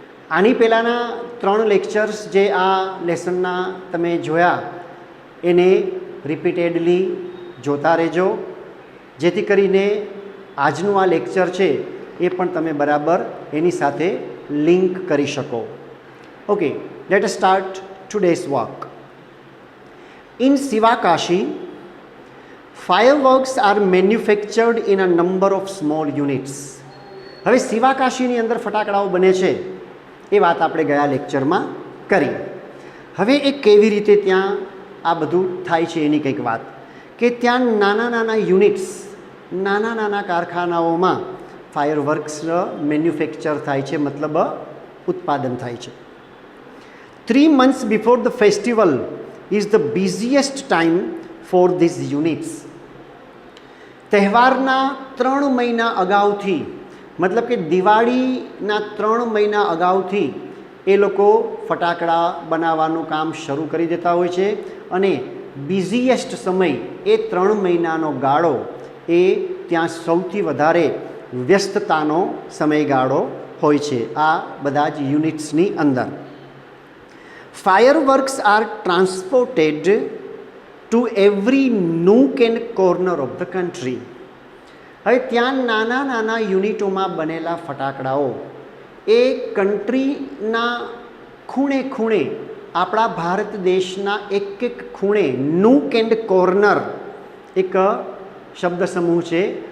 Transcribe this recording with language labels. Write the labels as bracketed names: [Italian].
[Gujarati] આની પહેલાંના 3 લેક્ચર્સ જે આ લેસનના તમે જોયા એને રિપીટેડલી જોતા રહેજો, જેથી કરીને આજનું આ લેક્ચર છે એ પણ તમે બરાબર એની સાથે લિંક કરી શકો. [English] Okay, let us start today's work. In Sivakashi, fireworks are manufactured in a number of small units. [Gujarati] હવે શિવાકાશીની અંદર ફટાકડાઓ બને છે એ વાત આપણે ગયા લેક્ચરમાં કરી. હવે એ કેવી રીતે ત્યાં આ બધું થાય છે એની કંઈક વાત, કે ત્યાં નાના નાના યુનિટ્સ, નાના નાના કારખાનાઓમાં ફાયરવર્ક્સ મેન્યુફેક્ચર થાય છે, મતલબ ઉત્પાદન થાય છે. [English] 3 months before the festival is the busiest time for these units. [Gujarati] તહેવારના 3 મહિના અગાઉથી, મતલબ કે દિવાળીના 3 મહિના અગાઉથી એ લોકો ફટાકડા બનાવવાનું કામ શરૂ કરી દેતા હોય છે. અને બિઝીએસ્ટ સમય એ 3 મહિનાનો ગાળો એ ત્યાં સૌથી વધારે વ્યસ્તતાનો સમયગાળો હોય છે આ બધા જ યુનિટ્સની અંદર. [English] Fireworks are transported to every nook and corner of the country. [Gujarati] હવે ત્યાં નાના નાના યુનિટોમાં બનેલા ફટાકડાઓ એ કન્ટ્રીના ખૂણે ખૂણે, આપણા ભારત દેશના એક એક ખૂણે, નૂક એન્ડ કોર્નર એક શબ્દ સમૂહ છે.